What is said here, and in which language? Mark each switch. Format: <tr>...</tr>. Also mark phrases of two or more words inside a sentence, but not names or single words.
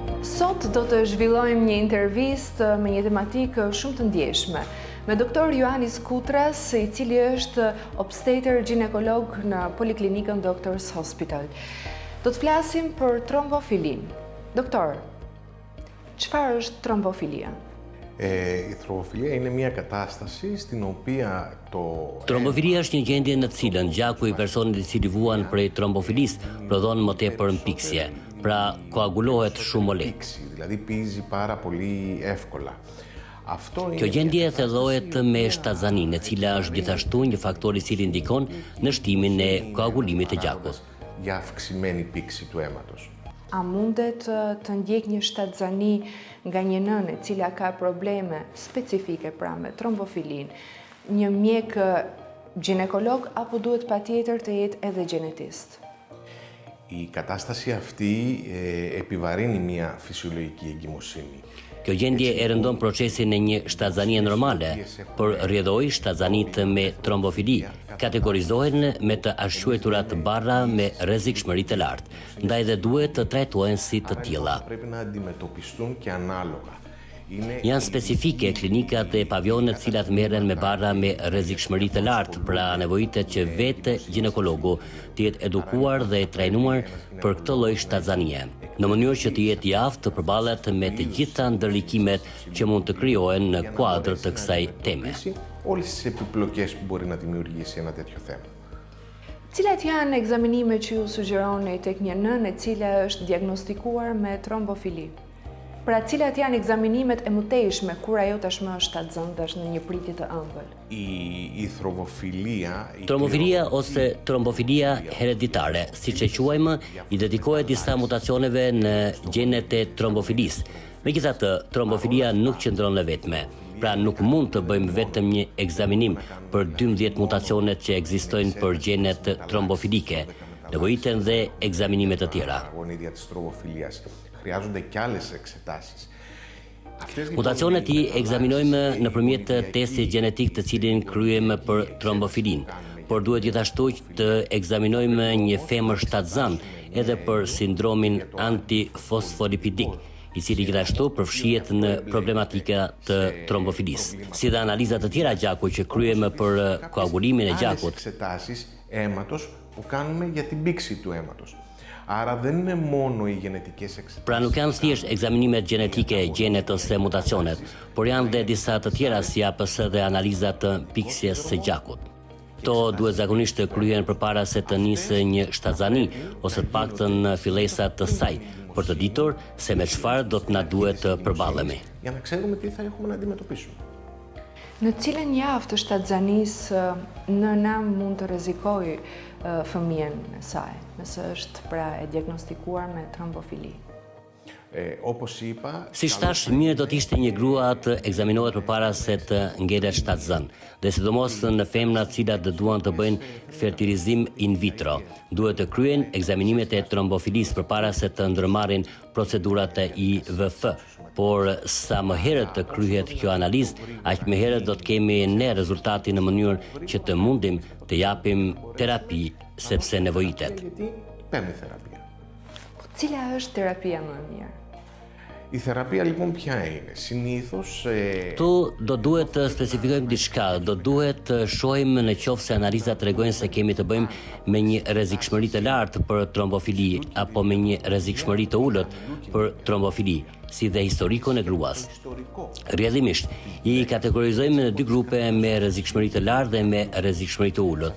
<sq>Sot do të zhvillojmë një intervistë me një tematikë shumë të ndjeshme me doktor Ioannis Kutras, i cili është obstetër ginekolog në Poliklinikën Doctors Hospital. Do të flasim për trombofilin. Doktor, çfarë është trombofilia?</sq> <el>Η θρομβοφιλία είναι μια κατάσταση στην οποία</el> <sq>Trombofilia është një gjendje në të cilën gjaku i personit i cili vuan prej trombofilisë prodhon më tepër mpiksje, pra koagulohet shumë më lehtë.</sq> <el>Δηλαδή πίζει πάρα πολύ εύκολα.</el> <sq>Kjo gjendje thellohet me shtatzaninë, e cila është gjithashtu një faktor i cili ndikon në shtimin e koagulimit të gjakut.</sq> <el>Για αυξημένη πήξη του αίματος.</el> <sq>A mundet të ndjek një shtatzani nga një nënë e cila ka probleme specifike pra me trombofilin, një mjek ginekolog apo duhet patjetër të jetë edhe gjenetist?</sq> <el>Η κατάσταση αυτή επιβαρύνει μια φυσιολογική εγκυμοσύνη.</el> <sq>Kjo gjendje e rëndon procesin e një shtatzanie normale, por rrjedhoi shtatzanitë me trombofili kategorizohen me të ashtueturat barra me rrezikshmëri të lartë, ndaj dhe duhet të trajtohen si të tilla.</sq> <el>Πρέπει να αντιμετωπιστούν και ανάλογα.</el> <sq>Janë specifike klinikat dhe pavionet cilat merren me barra me rrezikshmëri të lartë, pra nevojitet që vetë ginekologu të jetë edukuar dhe trajnuar për këtë lloj shtatzanie, në mënyrë që të jetë i aftë të përballet me të gjitha ndërlikimet që mund të krijohen në kuadër të kësaj teme.</sq> <el>Όλες τις επιπλοκές που μπορεί να δημιουργήσει ένα τέτοιο θέμα.</el> <sq>Cilat janë ekzaminimet që ju sugjeroni tek një nënë e cila është diagnostikuar me trombofili? Pra cilat janë ekzaminimet e mëtejshme kur ajo tashmë është shtatzan dhe është në një pritje të ëmbël?</sq> <el>Η θρομβοφιλία...</el> <sq>Trombofilia ose trombofilia hereditare, siç e quajmë, i dedikohet disa mutacioneve në gjenet e trombofilisë. Megjithatë, trombofilia nuk qëndron në vetme. Pra nuk mund të bëjmë vetëm një ekzaminim për 12 mutacionet që ekzistojnë për gjenet trombofilike. Nevojiten dhe ekzaminimet të tjera.</sq> <el>Χρειάζονται και άλλες εξετάσεις.</el> <sq>Mutacionet i ekzaminojmë nëpërmjet testit gjenetik të cilin kryejmë për trombofilin, por duhet gjithashtu të ekzaminojmë një femër shtatzan edhe për sindromin antifosfolipidik, i cili gjithashtu përfshihet në problematika të trombofilisë, si dhe analizat të tjera gjaku që kryejmë për koagulimin e gjakut.</sq> <el>Εξετάσεις αίματος που κάνουμε για την πήξη του αίματος. Άρα δεν είναι μόνο οι γενετικές εξετάσεις.</el> <sq>Pra nuk janë thjesht ekzaminimet gjenetike, gjenet ose mutacionet, por janë dhe disa të tjera si APS dhe analizat të piksjes së gjakut. Kto duhet zakonisht të kryhen përpara se të nisë një shtatzani ose të paktën fillesat të saj, për të ditur se me çfarë do të na duhet të përballemi.</sq> <el>Για να ξέρουμε τι θα έχουμε να αντιμετωπίσουμε.</el> <sq>Në cilën javë të shtatzanisë nëna mund të rrezikojë fëmijën e saj, nëse është pra e diagnostikuar me trombofili?</sq> <el>Όπως είπα...</el> <sq>Si thash, mirë do të ishte një grua të ekzaminohet përpara se të ngelet shtatzan, dhe sidomos në femrat të cilat duan të bëjnë fertilizim</sq> <la>in vitro.</la> <sq>Duhet të kryen ekzaminimet e trombofilisë përpara se të ndërmarrin procedurat e IVF. Por sa më herët të kryhet kjo analizë, aq më herët do të kemi ne rezultatin në mënyrë që të mundim të japim terapi sepse nevojitet.</sq> <el>Παίρνει θεραπεία.</el> <sq>Cila është terapia më e mirë?</sq> <el>Η θεραπεία λοιπόν ποια είναι? Συνήθως...</el> <sq>Tu do duhet të specifikojmë diçka, do duhet të shohim në qoftë se analizat tregojnë se kemi të bëjmë me një rrezikshmëri të lartë për trombofili apo me një rrezikshmëri të ulët për trombofili, si dhe historikun e gruas. Rrjedhimisht, i kategorizojmë në dy grupe me rrezikshmëri të lartë dhe me rrezikshmëri të ulët.</sq>